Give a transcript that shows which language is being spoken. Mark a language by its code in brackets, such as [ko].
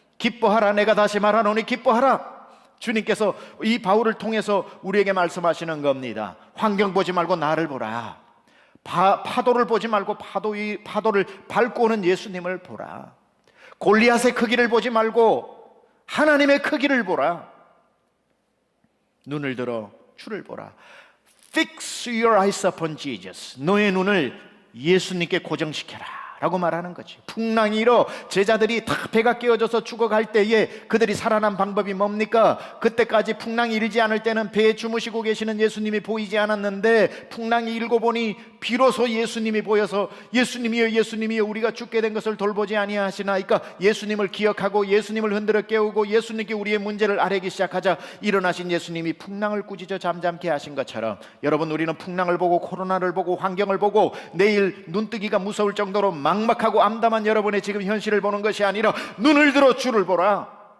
[ko] 기뻐하라, 내가 다시 말하노니 기뻐하라. 주님께서 이 바울을 통해서 우리에게 말씀하시는 겁니다. 환경 보지 말고 나를 보라. 파도를 보지 말고 파도를 밟고 오는 예수님을 보라. 골리앗의 크기를 보지 말고 하나님의 크기를 보라. 눈을 들어 주를 보라. [en] Fix your eyes upon Jesus. [ko] 너의 눈을 예수님께 고정시켜라. 라고 말하는 거지. 풍랑이 일어 제자들이 다 배가 깨어져서 죽어갈 때에 그들이 살아난 방법이 뭡니까? 그때까지 풍랑이 일지 않을 때는 배에 주무시고 계시는 예수님이 보이지 않았는데 풍랑이 일고 보니 비로소 예수님이 보여서 예수님이여 예수님이여 우리가 죽게 된 것을 돌보지 아니하시나이까 예수님을 기억하고 예수님을 흔들어 깨우고 예수님께 우리의 문제를 아뢰기 시작하자 일어나신 예수님이 풍랑을 꾸짖어 잠잠케 하신 것처럼 여러분, 우리는 풍랑을 보고 코로나를 보고 환경을 보고 내일 눈뜨기가 무서울 정도로 막막하고 암담한 여러분의 지금 현실을 보는 것이 아니라 눈을 들어 주를 보라.